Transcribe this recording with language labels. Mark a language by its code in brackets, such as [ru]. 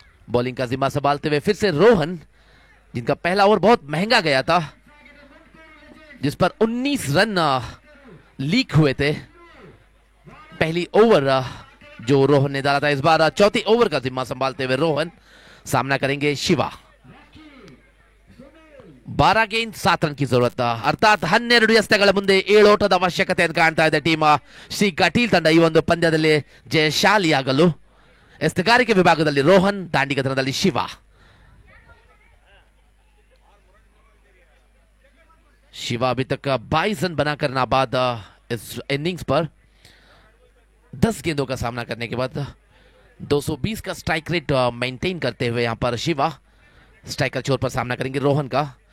[hi] Bowling का जिम्मा संभालते हुए फिर से रोहन, जिनका पहला ओवर बहुत महंगा गया था, जिस पर 19 रन लीक हुए थे। पहली ओवर जो रोहन ने डाला था, इस बार चौथी ओवर का जिम्मा संभालते हुए रोहन सामना करेंगे शिवा। 12 गेंद 7 रन की जरूरत, [kn] ಅರ್ಥಾತ್ 12 ಎಸೆತಗಳ ಮುಂದೆ 7 ಓಟದ ಅವಶ್ಯಕತೆಯನ್ನು ಕಾಣ್ತಾ ಇದೆ ಟೀಮ್ ಶ್ರೀ ಕಟೀಲ್ ತಂಡ ಈ ಒಂದು ಪಂದ್ಯದಲ್ಲಿ ಜಯಶಾಲಿಯಾಗಲು। ಎಸೆಗಾರಿಕೆ ವಿಭಾಗದಲ್ಲಿ ರೋಹನ್, ದಾಂಡಿಗತನದಲ್ಲಿ ಶಿವ। [hi] शिवा अभी तक 22 रन बनाकर नाबाद इस इनिंग्स पर 10 गेंदों का सामना करने के बाद 220 का स्ट्राइक रेट मेंटेन करते हुए यहां पर शिवा स्ट्राइकर छोर पर सामना करेंगे रोहन का।